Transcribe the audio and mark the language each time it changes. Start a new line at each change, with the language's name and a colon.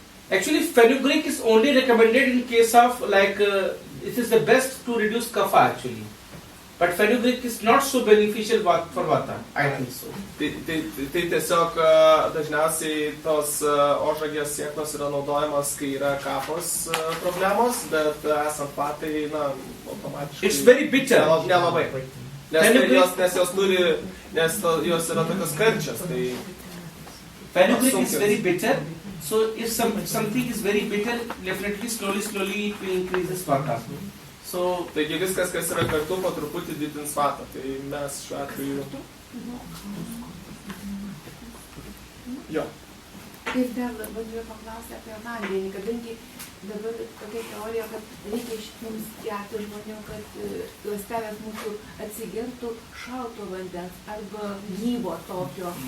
English: Actually, fenugreek is only recommended in case of like, it is the best to reduce kapha actually. But fenugreek is not so beneficial for Vata, I think so.
Lithuanian: Tai tiesiog dažniausiai tos ožragės sėklos yra naudojamos, kai yra kapos problemos, bet esant Vatai, automatiškai...
English: It's very bitter.
Lithuanian: Nelabai. Nes jos yra tokios karčios.
English: Fenugreek is very bitter. So if something is very bitter, definitely slowly it will increase Vata. So,
Lithuanian: taigi viskas, kas yra kartu, po truputį didins Vatą. Tai mes šiuo atveju... Jo. Ir dar bandžiau paklausti apie vandenį, kadangi dabar tokia teorija, kad reikia mums gerti žmonių, kad ląstelės mūsų atsigertų šalto vandens arba gyvo tokio.